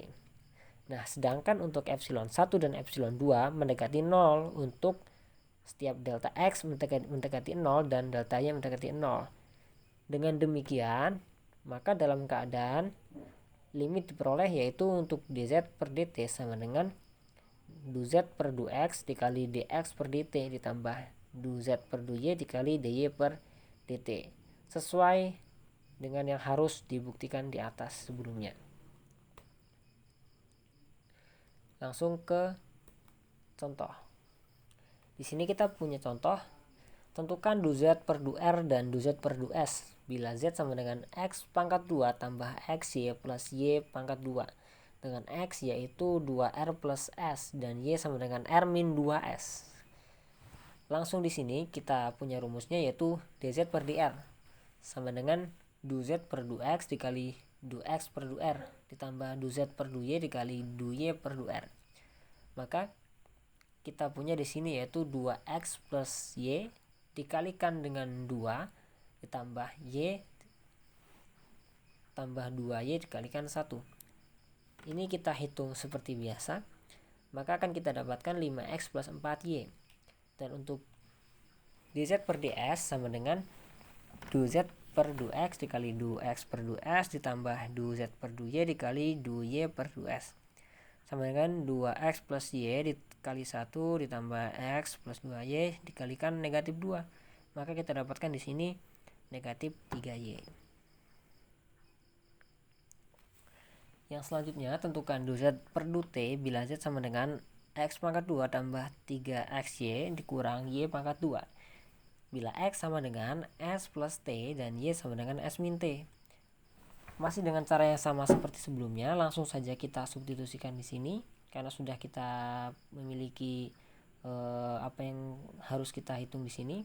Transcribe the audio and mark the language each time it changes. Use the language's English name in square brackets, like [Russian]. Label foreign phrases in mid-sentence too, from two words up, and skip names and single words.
[Indonesian] Nah, sedangkan untuk epsilon 1 dan epsilon 2 mendekati 0 untuk setiap delta X mendekati 0 dan delta Y mendekati 0. Dengan demikian, maka dalam keadaan limit diperoleh yaitu untuk dz per dt sama dengan du z per du x dikali dx per dt ditambah du z per du y dikali dy per dt, sesuai dengan yang harus dibuktikan di atas sebelumnya. Langsung ke contoh. Di sini kita punya contoh, tentukan du z per du r dan du z per du s bila z sama dengan x pangkat 2 tambah xy plus y pangkat 2 dengan x yaitu 2r plus s dan y sama dengan r min 2s. Langsung di sini kita punya rumusnya yaitu dz per dr sama dengan du z per du x dikali du x per du r ditambah du z per du y dikali du y per du r. Maka kita punya di sini yaitu 2x plus y dikalikan dengan 2 ditambah y tambah 2y dikalikan 1. Ini kita hitung seperti biasa, maka akan kita dapatkan 5x plus 4y. Dan untuk dz per ds sama dengan du z per du x dikali du x per du s ditambah du z per du y dikali du y per du s sama dengan 2x plus y dikali 1 ditambah x plus 2y dikalikan negatif 2. Maka kita dapatkan di sini negatif 3y. Yang selanjutnya, tentukan du z per du t bila z sama dengan x pangkat 2 tambah 3xy dikurang y pangkat 2. Bila x sama dengan s plus t dan y sama dengan s min t. Masih dengan cara yang sama seperti sebelumnya, langsung saja kita substitusikan di sini karena sudah kita memiliki apa yang harus kita hitung di sini.